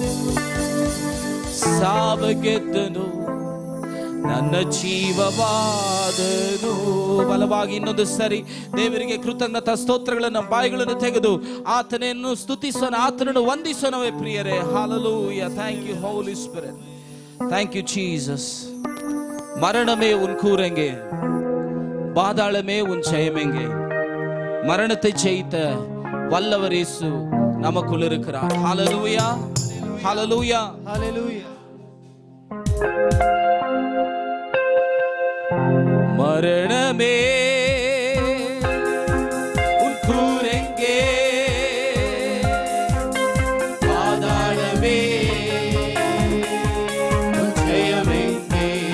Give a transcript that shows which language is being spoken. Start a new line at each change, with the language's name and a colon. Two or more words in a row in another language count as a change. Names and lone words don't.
Kannada: ಸಾವೆ ಗೆದ್ದನು ನನ್ನ ಜೀವವಾದನು. ಬಲವಾಗಿ ಇನ್ನೊಂದು ಸರಿ ದೇವರಿಗೆ ಕೃತಜ್ಞತಾ ಸ್ತೋತ್ರಗಳನ್ನು, ಬಾಯಿಗಳನ್ನು ತೆಗೆದು ಆತನನ್ನು ಸ್ತುತಿಸೋಣ, ಆತನನ್ನು ವಂದಿಸೋಣವೇ ಪ್ರಿಯರೇ. ಹಲ್ಲೆಲೂಯಾ.
English: Thank you Holy Spirit. Thank you Jesus. मरण में उन खूरेंगे, बादल में उन छयमेंगे,
Tamil: மரணத்தை ஜெயித்த வல்லவர் இயேசு நமக்குள் இருக்கிறார். ஹல்லேலூயா, ஹல்லேலூயா, ஹல்லேலூயா. மரணமே உன் கூரெங்கே, பாதாளமே உன் ஜெயமெங்கே.